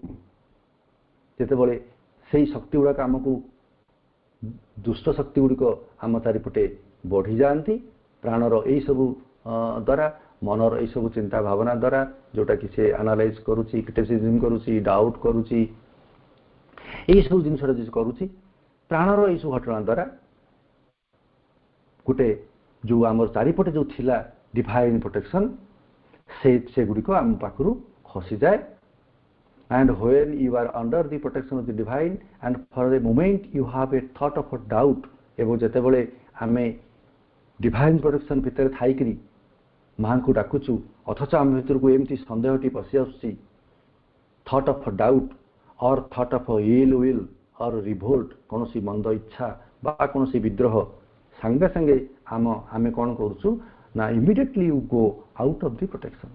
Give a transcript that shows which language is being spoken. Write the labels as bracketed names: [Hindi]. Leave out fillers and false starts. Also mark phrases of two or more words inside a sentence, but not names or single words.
[Odia] ଯେତେବେଳେ ସେଇ ଶକ୍ତି ଗୁଡ଼ାକ ଆମକୁ, ଦୁଷ୍ଟ ଶକ୍ତି ଗୁଡ଼ିକ ଆମ ଚାରିପଟେ ବଢ଼ିଯାଆନ୍ତି ପ୍ରାଣର ଏଇସବୁ ଦ୍ୱାରା, ମନର ଏଇସବୁ ଚିନ୍ତା ଭାବନା ଦ୍ୱାରା, ଯେଉଁଟାକି ସେ ଆନାଲାଇଜ୍ କରୁଛି, କ୍ରିଟିସିଜମ୍ କରୁଛି, ଡାଉଟ୍ କରୁଛି, ଏଇସବୁ ଜିନିଷଟା ଯେ କରୁଛି, ପ୍ରାଣର ଏଇସବୁ ଘଟଣା ଦ୍ୱାରା ଗୋଟେ ଯେଉଁ ଆମର ଚାରିପଟେ ଯେଉଁ ଥିଲା [English] divine protection, [Odia] ସେଗୁଡ଼ିକ ଆମ ପାଖରୁ ଖସିଯାଏ। [English] And when you are under the protection of the divine and for a moment you have a thought of a doubt, [Odia] ଏବଂ ଯେତେବେଳେ ଆମେ [English] divine protection [Odia] ଭିତରେ ଥାଇକରି ମାଙ୍କୁ ଡାକୁଛୁ, ଅଥଚ ଆମ ଭିତରକୁ ଏମିତି ସନ୍ଦେହଟି ପଶି ଆସୁଛି, [English] thought of doubt or thought of ill will or revolt, [Odia] କୌଣସି ମନ୍ଦ ଇଚ୍ଛା ବା କୌଣସି ବିଦ୍ରୋହ, ସାଙ୍ଗେ ସାଙ୍ଗେ ଆମେ କ'ଣ କରୁଛୁ ନା [English] immediately you go out of the protection.